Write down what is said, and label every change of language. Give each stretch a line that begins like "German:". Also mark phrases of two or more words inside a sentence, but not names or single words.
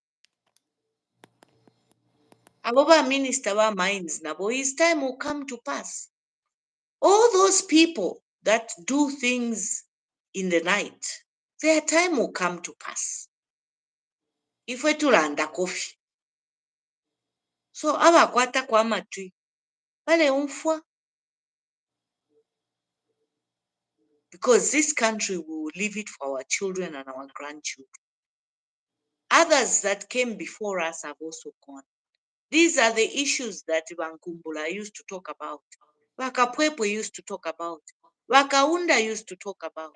Bemba: Ababa minister wa mines nabo,
English: his time will come to pass. All those people that do things in the night, their time will come to pass. If we tulanda coffee.
Bemba: So abakwata kwa matui, bale umfwa.
English: Because this country, we will leave it for our children and our grandchildren. Others that came before us have also gone. These are the issues that Bankumbula used to talk about. Wakapwepo used to talk about. Wakaunda used to talk about.